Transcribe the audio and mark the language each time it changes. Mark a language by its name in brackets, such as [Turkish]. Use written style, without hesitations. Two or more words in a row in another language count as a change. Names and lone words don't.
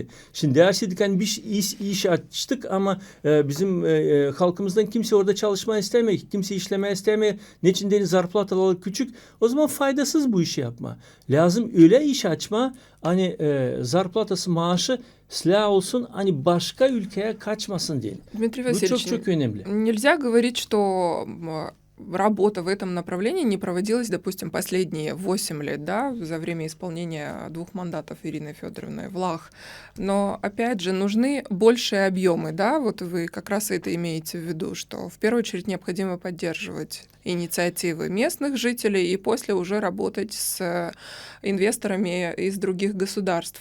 [Gagauz] Şimdi derseydik hani bir iş açtık ama bizim halkımızdan kimse orada çalışma istemiyor, kimse işleme istemiyor. Niçin değil, zarplataları küçük. O zaman faydasız bu işi yapma. Lazım öyle iş açma, hani zarplatası, maaşı silah olsun, hani başka ülkeye kaçmasın diye. [Russian] Дмитрий [Gagauz] Bu [Russian] Васильевич, [Gagauz] çok önemli. [Russian] нельзя говорить, что работа в этом направлении не проводилась, допустим, последние 8 лет, да, за время исполнения 2 мандатов Ирины Федоровны Влах. Но, опять же, нужны большие объемы, да, вот вы как раз это имеете в виду, что в первую очередь необходимо поддерживать инициативы местных жителей и после уже работать с инвесторами из других государств.